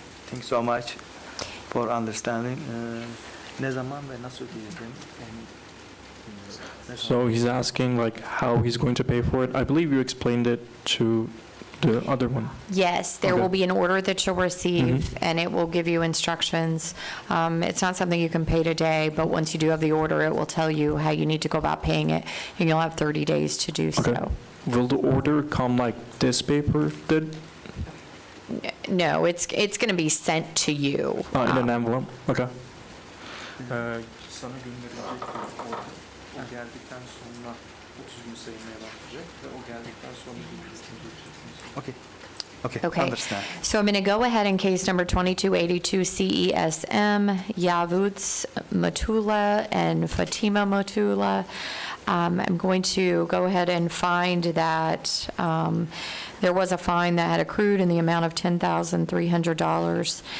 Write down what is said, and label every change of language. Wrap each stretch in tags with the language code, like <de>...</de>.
<en>Thank you so much for understanding.</en> <tr>Ne zaman ve nasıl ödeyeceğim onu</tr> <en>So he's asking like how he's going to pay for it. I believe you explained it to the other one. Yes, there Okay. will be an order that you'll receive, and it will give you instructions. It's not something you can pay today, but once you do have the order, it will tell you how you need to go about paying it, and you'll have 30 days to do Okay. so. Will the order come like this paper did? No, it's going to be sent to you. In an envelope? Okay.</en> <tr>Sana gönderilecek bir order. O geldikten sonra 30 gün sayılmaya başlayacak ve o geldikten sonra bir listing geçeceksiniz.</tr> <en>Okay. Okay. Okay. Understand. So I'm going to go ahead in case number 2282 CESM, Yavuts Matula and Fatima Matula. I'm going to go ahead and find that there was a fine that had accrued in the amount of $10,300.</en>